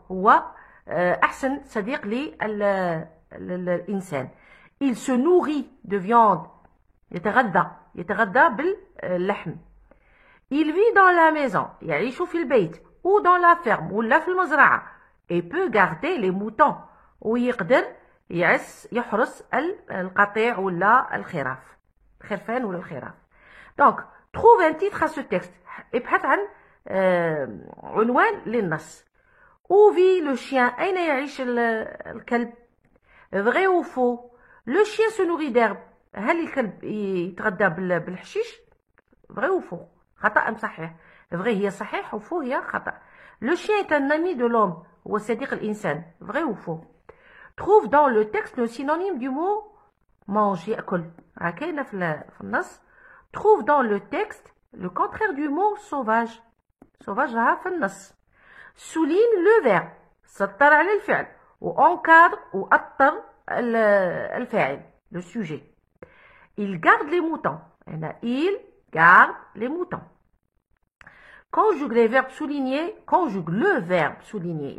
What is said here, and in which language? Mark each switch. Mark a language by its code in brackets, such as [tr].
[ar] هو أحسن صديق للإنسان. [fr] Il se nourrit de viande. [ar] يتغذى باللحم. [fr] Il vit dans la maison. [ar] يعيش في البيت. [fr] Ou dans la ferme. [ar] ولا في المزرعة. [fr] Et peut garder les moutons. [ar] ويقدر يحرس القطيع ولا الخرفان ولا الخراف. [fr] Donc, trouve un titre à ce texte. [ar] ابحث عن عنوان للنص. [fr] Où vit le chien? [ar] أين يعيش الكلب؟ [fr] Vrai ou faux? Le chien se nourrit d'herbe. [ar] هل الكلب يتغذى بالحشيش؟ [fr] Vrai ou faux? [ar] خطأ أم صحيح؟ Vrai هي صحيح و faux هي خطأ. [fr] Le chien est un ami de l'homme. [ar] هو صديق الإنسان. [fr] Vrai ou faux? Trouve dans le texte le synonyme du mot mange. [ar] يأكل. كاينة في النص. [fr] Trouve dans le texte le contraire du mot sauvage. [ar] sauvage راها في النص. [fr] Souligne le verbe. [ar] سطر على الفعل. وencadre وأطر الفاعل. [fr] Le sujet. Il garde les moutons. Il garde les moutons. Conjugue les verbes soulignés. Conjugue le verbe souligné.